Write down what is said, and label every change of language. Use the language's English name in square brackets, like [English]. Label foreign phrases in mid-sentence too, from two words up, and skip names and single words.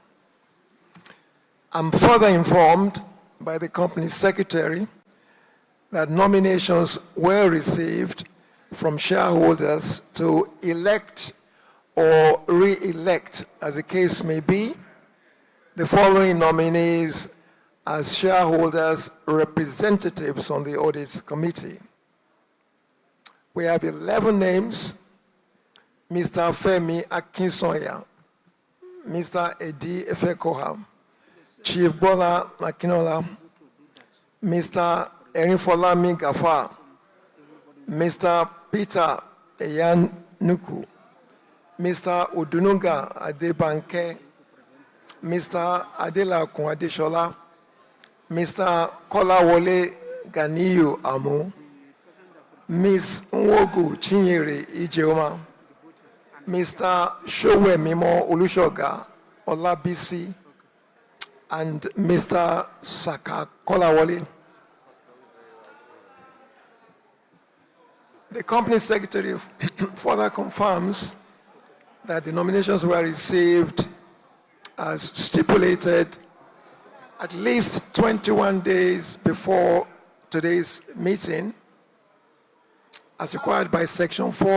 [English] I'm further informed by the company secretary that nominations were received from shareholders to elect or re-elect, as the case may be, the following nominees as shareholders' representatives on the Audit Committee. We have 11 names: Mr. Femi Akinsoya, Mr. Edi Efekoha, Chief Bola Akinola, Mr. Erinfolami Gafar, Mr. Peter Eyan Nuku, Mr. Odununga Adebanke, Mr. Adelakun Adeshola, Mr. Kolawole Ganiyu Amu, Ms. Nwogu Chinyere Ijeoma, Mr. Showemimo Olushoga Olabisi, and Mr. Saka Kolawole. The company secretary further confirms that the nominations were received as stipulated at least 21 days before today's meeting, as required by Section